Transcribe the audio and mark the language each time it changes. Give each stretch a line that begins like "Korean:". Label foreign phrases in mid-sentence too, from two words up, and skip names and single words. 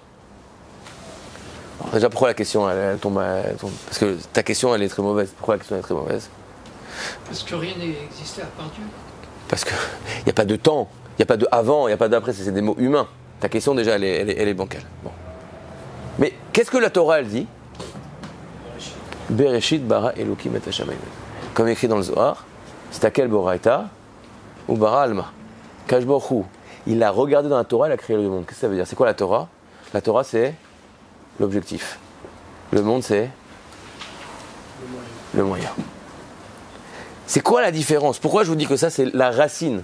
French: Alors déjà, pourquoi la question elle tombe, parce que ta question elle est très mauvaise. Pourquoi la question est très mauvaise? Parce que rien n'existait à part Dieu. Parce qu'il n'y a pas de temps. Il n'y a pas de avant, il n'y a pas d'après, c'est des mots humains. Ta question déjà, elle est bancale. Bon. Mais qu'est-ce que la Torah, elle dit?
Hebrew: בראשית ברא אלוקים את השמים.
French: Comme écrit dans le Zohar, c'est à quel Boraita ou
Aramaic: ברא עלמא.
Hebrew: קדוש ברוך הוא,
French: il a regardé dans la Torah, il a créé le monde. Qu'est-ce que ça veut dire? C'est quoi la Torah? La Torah, c'est l'objectif. Le monde, c'est le moyen. C'est quoi la différence? Pourquoi je vous dis que ça, c'est la racine?